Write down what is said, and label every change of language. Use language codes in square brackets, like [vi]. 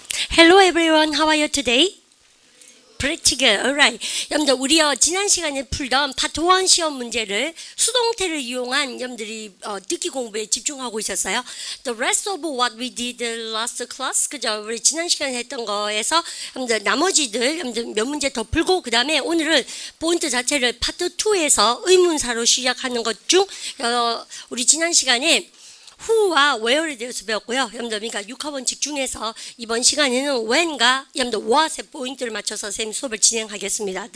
[en] Hello everyone, how are you today? Pretty good, alright. [ko] 여러분들 우리요 지난 시간에 풀던 파트 1 시험 문제를 수동태를 이용한 여러분들이 듣기 공부에 집중하고 있었어요. [en] The rest of what we did last class, [ko] 그죠? 우리 지난 시간에 했던 거에서 여러분들 나머지들 여러분들 몇 문제 더 풀고 그 다음에 오늘은 포인트 자체를 파트 2에서 의문사로 시작하는 것 중 우리 지난 시간에 who와 where에 대해서 배웠고요. 여러분들 그러니까 6학원칙 중에서 이번 시간에는 when과 여러분들 what에 포인트를 맞춰서 선생님 수업을 진행하겠습니다.